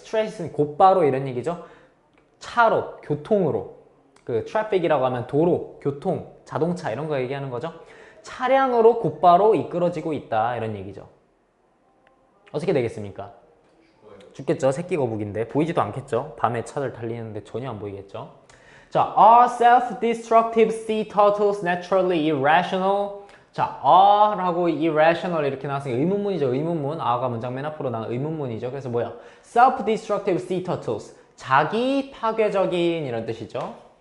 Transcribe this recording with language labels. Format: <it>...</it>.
<ko>straight은 곧바로 이런 얘기죠. 차로, 교통으로. 그 traffic이라고 하면 도로, 교통, 자동차 이런 거 얘기하는 거죠. 차량으로 곧바로 이끌어지고 있다 이런 얘기죠. 어떻게 되겠습니까? 죽겠죠. 새끼 거북인데 보이지도 않겠죠. 밤에 차들 달리는데 전혀 안 보이겠죠.</ko> <en>자, are self-destructive sea turtles naturally irrational?</en> <ko>자, are라고 irrational 이렇게 나왔으니까 의문문이죠. 의문문. are가 문장 맨 앞으로 나온 의문문이죠. 그래서 뭐야?</ko> <en>self-destructive sea turtles.</en> <ko>자기 파괴적인 이런 뜻이죠.</ko>